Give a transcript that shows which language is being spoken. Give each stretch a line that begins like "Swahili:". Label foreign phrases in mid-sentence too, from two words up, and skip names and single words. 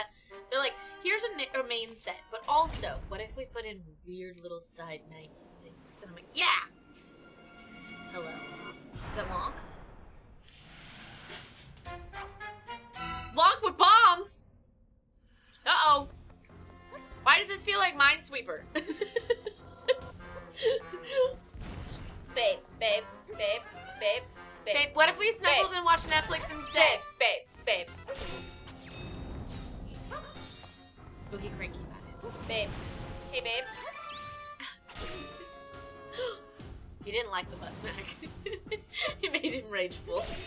English: They're like, here's a main set, but also, what if we put in weird little side 90s things? And I'm like, yeah! Hello. Is that Lonk? Lonk with bombs! Uh-oh. Why does this feel like Minesweeper? Babe, babe, babe, babe, babe. Babe, what if we snuggled and watched Netflix instead? Babe. Boogie Cranky about it. Babe. Hey, babe. He didn't like the butt smack. It made him rageful.